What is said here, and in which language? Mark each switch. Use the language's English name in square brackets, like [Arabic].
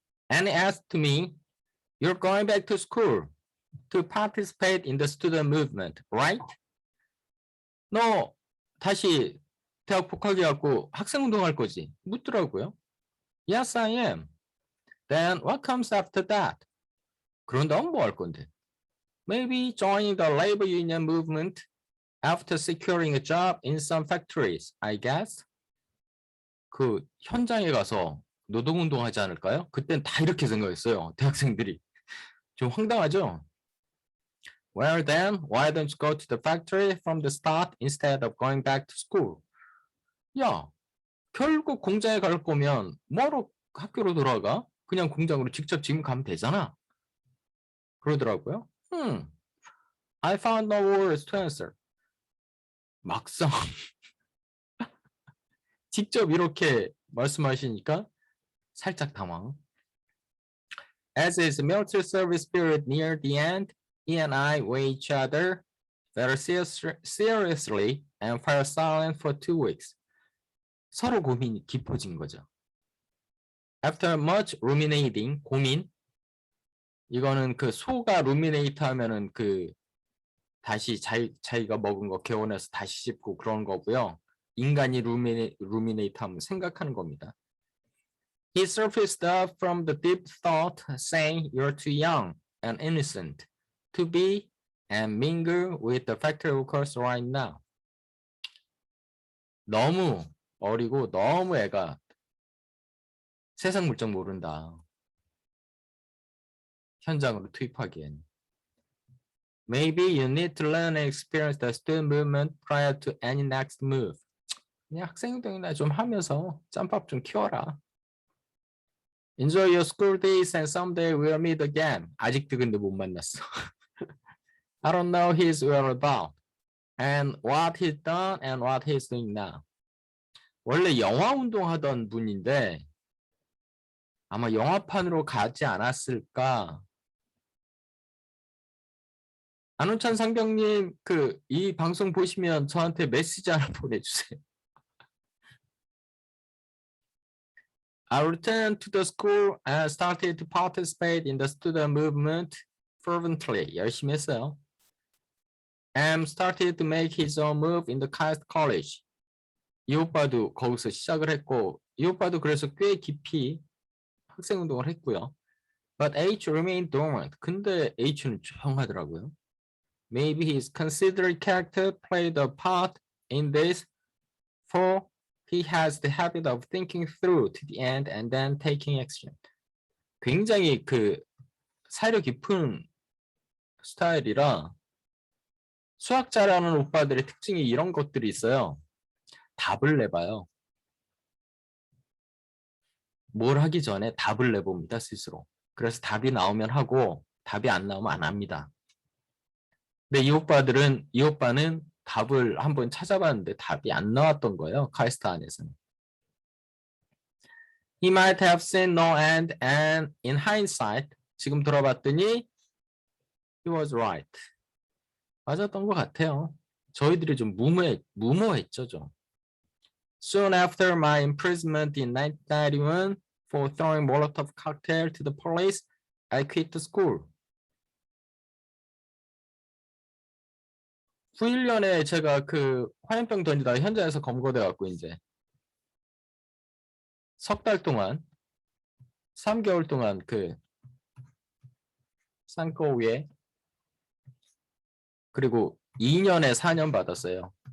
[English] And asked me, you're going back to school to participate in the student movement, right? [Korean] 너 다시 대학 복학해갖고 학생운동할 거지? 묻더라고요. [English] Yes, I am. Then what comes after that? [Korean] 그런 다음 뭐 할 건데? [English] Maybe joining the labor union movement after securing a job in some factories, I guess. [Korean] 그 현장에 가서 노동운동 하지 않을까요? 그땐 다 이렇게 생각했어요. 대학생들이. 좀 황당하죠? [English] Well then, why don't you go to the factory from the start instead of going back to school? [Korean] 야, 결국 공장에 갈 거면 뭐하러 학교로 돌아가? 그냥 공장으로 직접 지금 가면 되잖아. 그러더라고요. [English] I found no words to answer. [Korean] 막상 직접 이렇게 말씀하시니까 살짝 당황. [English] As his military service period neared the end, he and I weighed each other very seriously and fell silent for 2 weeks. [Korean] 서로 고민이 깊어진 거죠. [English] After much ruminating, 고민. [Korean] 이거는 그 소가 ruminate 하면은 그 다시 자기가 먹은 거 개원해서 다시 씹고 그런 거고요. 인간이 ruminate 하면 생각하는 겁니다. [English] He surfaced up from the deep thought, saying, "You're too young and innocent to be and mingle with the factory workers right now." [Korean] 너무 어리고 너무 애가 세상 물정 모른다. 현장으로 투입하기엔. [English] Maybe you need to learn and experience the student movement prior to any next move. [Korean] 그냥 학생운동이나 좀 하면서 짬밥 좀 키워라. [English] Enjoy your school days and someday we'll meet again. [Korean] 아직도 근데 못 만났어. [English] I don't know his whereabouts and what he's done and what he's doing now. [Korean] 원래 영화 운동하던 분인데 아마 영화판으로 가지 않았을까. 안우찬 상병님 이 방송 보시면 저한테 메시지 하나 보내주세요. [English] I returned to the school and started to participate in the student movement fervently. [Korean] 열심히 했어요. [English] And started to make his own move in the KAIST college. [Korean] 이 오빠도 거기서 시작을 했고 이 오빠도 그래서 꽤 깊이 학생운동을 했고요. [English] But H remained dormant. [Korean] 근데 H는 조용하더라고요. [English] Maybe his considerate character played a part in this, for he has the habit of thinking through to the end and then taking action. [Korean] 굉장히 사려 깊은 스타일이라 수학 잘하는 오빠들의 특징이 이런 것들이 있어요. 답을 내봐요. 뭘 하기 전에 답을 내봅니다, 스스로. 그래서 답이 나오면 하고 답이 안 나오면 안 합니다. 근데 이 오빠는 답을 한번 찾아봤는데 답이 안 나왔던 거예요. 카이스트 안에서는. [English] He might have seen no end and in hindsight [Korean] 지금 들어봤더니 [English] he was right. [Korean] 맞았던 것 같아요. 저희들이 좀 무모했죠. 좀. [English] Soon after my imprisonment in 1991 for throwing Molotov cocktail to the police, I quit the school. [Korean] 91년에 제가 화염병 던지다가 현장에서 검거돼 갖고 이제 석 달 동안 3개월 동안 산거위에 그리고 2년에 4년 받았어요.